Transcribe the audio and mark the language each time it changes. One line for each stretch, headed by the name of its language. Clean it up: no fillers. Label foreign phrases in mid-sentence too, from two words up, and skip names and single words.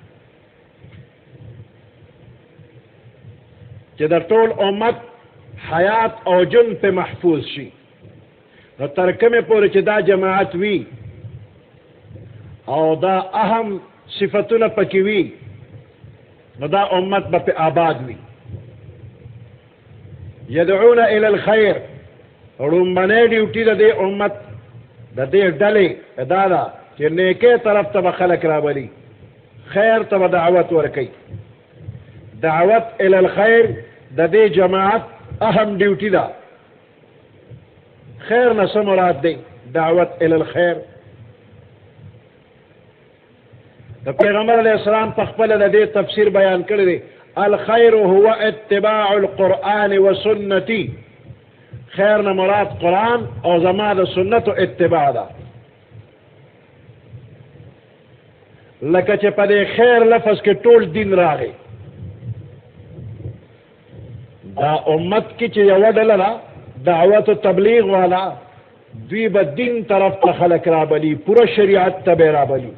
Pashto: چې د ټول امت حیات او جن په محفوظ شي نو تر کومې پورې چې دا جماعت وي او دا اهم صفتونه پکې وي نو دا امت به په آباد وي
Arabic: يدعون الى الخير
Pashto: رومبنې ډیوټي د دې امت د دې ډلې دا ده چې نیکۍ طرف ته به خلک رابلي خیر ته به دعوت ورکوي
Arabic: دعوت الى الخير
Pashto: د دې جماعت اهم ډیوټي ده خیر نه څه مراد دی
Arabic: دعوت الى الخير
Pashto: د پیغمبر علیه السلام په خپله د دې تفسیر بیان کړی دی
Arabic: الخير هو اتباع القرآن وسنتي،
Pashto: خيرنا مراد قرآن او زمان سنت اتباع دا. لکه چې په دې خیر لفظ کې ټول دین راغی. دا امت کې چې یو ډله ده دعوت و تبلیغ والا، دوی به دین طرف ته خلک رابلی، پوره شریعت ته به رابلی.